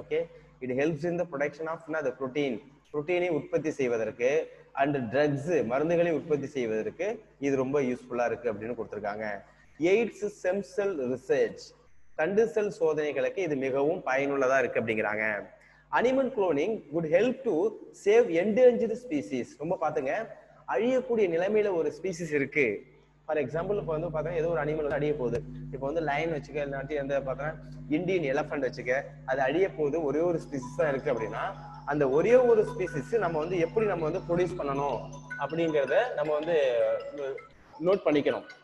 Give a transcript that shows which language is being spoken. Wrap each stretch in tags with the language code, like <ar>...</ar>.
<ta>Okay,</ta> <en>it helps in the production of</en> <ta>புரோட்டீனை உற்பத்தி செய்வதற்கு, and drugs மருந்துகளை உற்பத்தி செய்வதற்கு இது ரொம்ப யூஸ்ஃபுல்லா இருக்கு அப்படின்னு கொடுத்திருக்காங்க. எய்ட்ஸ் ஸ்டெம் செல் ரிசர்ச், தண்டு செல் சோதனைகளுக்கு இது மிகவும் பயனுள்ளதா இருக்கு அப்படிங்கிறாங்க.</ta> <en>Animal cloning would help to save endangered species.</en> <ta>ரொம்ப பாத்துங்க, அழியக்கூடிய நிலைமையில ஒரு ஸ்பீசிஸ் இருக்கு. ஃபார் எக்ஸாம்பிள் இப்போ வந்து பார்த்தா ஏதோ ஒரு அனிமல் அழிய போகுது. இப்போ வந்து லைன் வச்சுக்க, இல்லாட்டி எந்த பார்த்தா இந்தியன் எலஃபண்ட் வச்சுக்க, அது அழிய போகுது, ஒரே ஒரு ஸ்பீசிஸ் தான் இருக்கு அப்படின்னா அந்த ஒரே ஒரு ஸ்பீசிஸ் நம்ம வந்து எப்படி நம்ம வந்து ப்ரொடியூஸ் பண்ணணும் அப்படிங்கிறத நம்ம வந்து நோட் பண்ணிக்கணும்.</ta>